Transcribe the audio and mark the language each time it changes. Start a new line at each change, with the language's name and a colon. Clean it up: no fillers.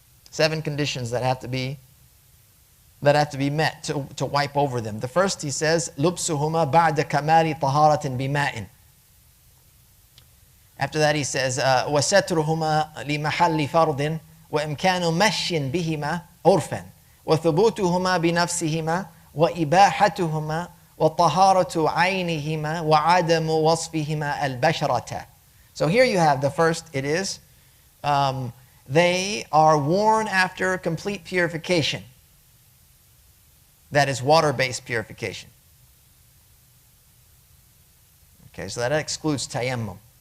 English: 7 conditions that have to be met to wipe over them. The first, he says,
Arabic: لُبْسُهُمَا بَعْدَ كَمَالِ طَهَارَةٍ بِمَاءٍ.
English: After that, he says,
Arabic: وَسَتْرُهُمَا لِمَحَلِّ فَرْضٍ وَإِمْكَانُ مَشْيٍ بِهِمَا عُرْفًا وَثُبُوتُهُمَا بِنَفْسِهِمَا وَإِبَاحَتُهُمَا وَطَهَارَةُ عَيْنِهِمَا وَعَدَمُ وَصْفِهِمَا الْبَشَرَةَ.
English: So here you have the first, it is, they are worn after complete purification. That is water-based purification. Okay, so that excludes tayammum.